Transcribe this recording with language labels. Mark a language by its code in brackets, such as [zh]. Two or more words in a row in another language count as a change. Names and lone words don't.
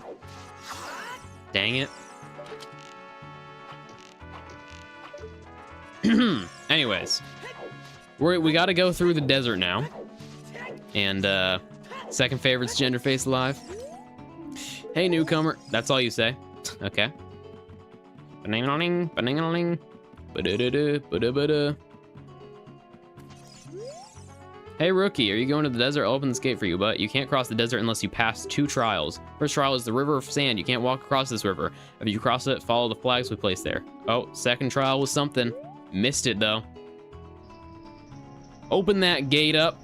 [en] Dang it. Anyways. We gotta go through the desert now. And, second favorite's Genderface Live. Hey, newcomer. That's all you say? Okay. Ba-ding-a-ling, ba-ding-a-ling, ba-da-da-da, ba-da-ba-da. Hey, rookie, are you going to the desert? I'll open this gate for you, but you can't cross the desert unless you pass 2 trials. First trial is the river of sand. You can't walk across this river. If you cross it, follow the flags we placed there. Oh, second trial was something. Missed it, though. Open that gate up.